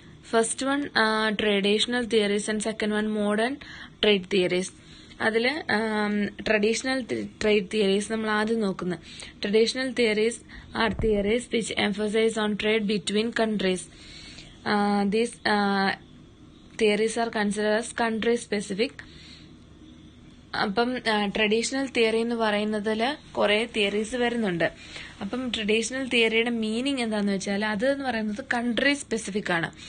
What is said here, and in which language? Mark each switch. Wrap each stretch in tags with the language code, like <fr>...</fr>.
<en>First one traditional theories and second one modern trade theories.</en> <ml>അതിൽ traditional trade theories നമ്മൾ ആദ്യം നോക്കുന്നത്.</ml> <en>Traditional theories are theories which emphasise on trade between countries. These theories are considered as country specific.</en> <ml>അപ്പം traditional theory എന്ന് പറയുന്നതിൽ കുറെ theories വരുന്നുണ്ട്. അപ്പം ട്രഡീഷണൽ തിയറിയുടെ മീനിങ് എന്താന്ന് വെച്ചാൽ അത് എന്ന് പറയുന്നത് കൺട്രി സ്പെസിഫിക് ആണ്.</ml>